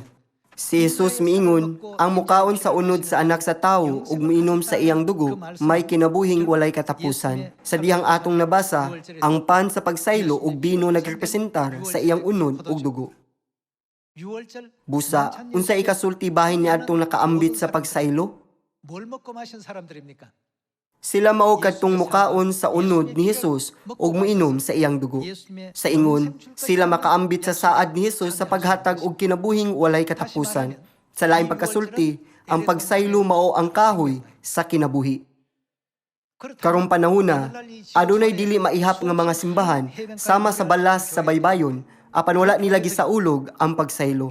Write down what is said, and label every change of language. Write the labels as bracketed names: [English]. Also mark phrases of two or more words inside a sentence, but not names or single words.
[Cebuano] Si Jesus miingon, ang mukaon sa unod sa anak sa tawo ug miinom sa iyang dugo, may kinabuhing walay katapusan. Sa dihang atong nabasa, ang pan sa pagsaylo ug bino nagrepresentar sa iyang unod ug dugo. Busa, unsa ikasulti bahin ni adtong nakaambit sa pagsaylo? [Korean] 뭘 먹고 마신 사람들입니까? [Cebuano] Sila mao kadtong mukaon sa unod ni Jesus ug moinom sa iyang dugo. Sa ingon, sila makaambit sa saad ni Jesus sa paghatag og kinabuhing walay katapusan. Sa laing pagkasulti, ang pagsaylo mao ang kahoy sa kinabuhi. Karong panahona, adunay dili maihap nga mga simbahan sama sa balas sa baybayon, apan wala nila gisaulog ang pagsaylo.